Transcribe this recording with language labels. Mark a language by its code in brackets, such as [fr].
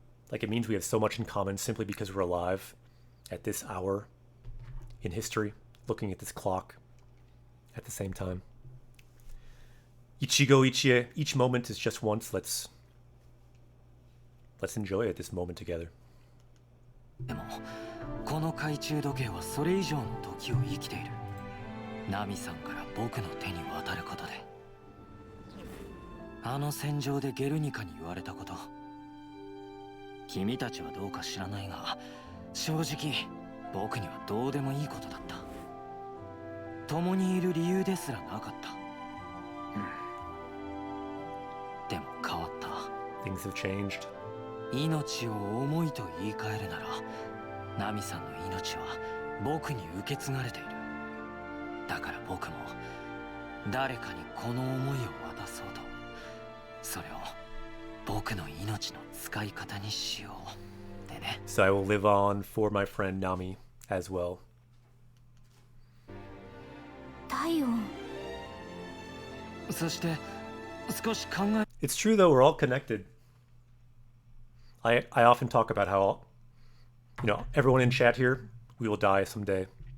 [en] Like, it means we have so much in common simply because we're alive at this hour in history, looking at this clock at the same time. Ichigo Ichie, each moment is just once. Let's enjoy it, this moment together. [ja] でもこの懐中時計はそれ以上の時を生きている。ナミさんから僕の手に渡ることで。あの戦場でゲルニカに言われたこと。君たちはどうか知らないが、正直僕にはどうでもいいことだった。共にいる理由ですらなかった。でも変わった。 [en] Things have changed. [ja] 命を重いと言い換えるなら、ナミさんの命は僕に受け継がれている。だから僕も誰かにこの思いを渡そうと。それを僕の命の使い方にしよう。でね。 [en] So I will live on for my friend Nami as well. [ja] 体温。そして少し考え。 [en] It's true though, we're all connected. I often talk about how, everyone in chat here, we will die someday.